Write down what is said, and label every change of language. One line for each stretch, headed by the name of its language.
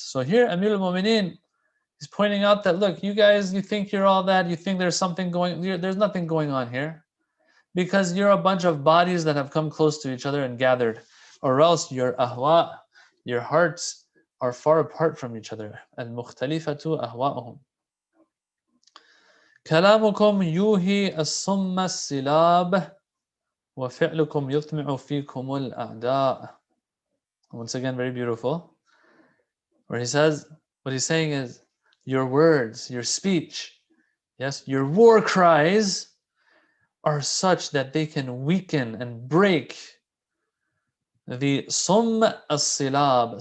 English: So here, Amir al-Mu'mineen is pointing out that, look, you guys, you think you're all that, you think there's something there's nothing going on here, because you're a bunch of bodies that have come close to each other and gathered, or else your ahwa, your hearts, are far apart from each other.
Arabic: Al-mukhtalifatu ahwa'uhum. كلامكم يوهي الصم السلاب وفعلكم يطمع فيكم الأعداء.
English: Once again, very beautiful, where he says, what he's saying is, your words, your speech, yes, your war cries are such that they can weaken and break the sum as-silab.